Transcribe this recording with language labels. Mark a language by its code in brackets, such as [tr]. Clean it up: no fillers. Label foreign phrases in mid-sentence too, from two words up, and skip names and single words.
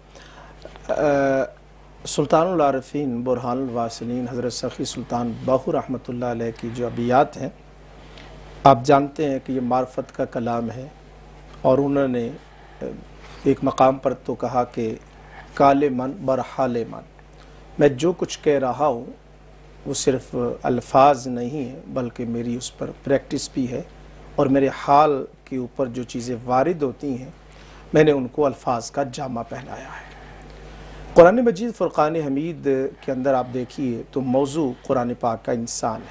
[ur] سلطان العارفین برہان الواصلین حضرت سخی سلطان بہو رحمۃ اللہ علیہ کی جو ابیات ہیں، آپ جانتے ہیں کہ یہ معرفت کا کلام ہے، اور انہوں نے ایک مقام پر تو کہا کہ [fa] کال من برحال من، [ur] میں جو کچھ کہہ رہا ہوں وہ صرف الفاظ نہیں ہے بلکہ میری اس پر پریکٹس بھی ہے، اور میرے حال کے اوپر جو چیزیں وارد ہوتی ہیں میں نے ان کو الفاظ کا جامہ پہنایا ہے۔ قرآن مجید فرقان حمید کے اندر آپ دیکھیے تو موضوع قرآن پاک کا انسان ہے۔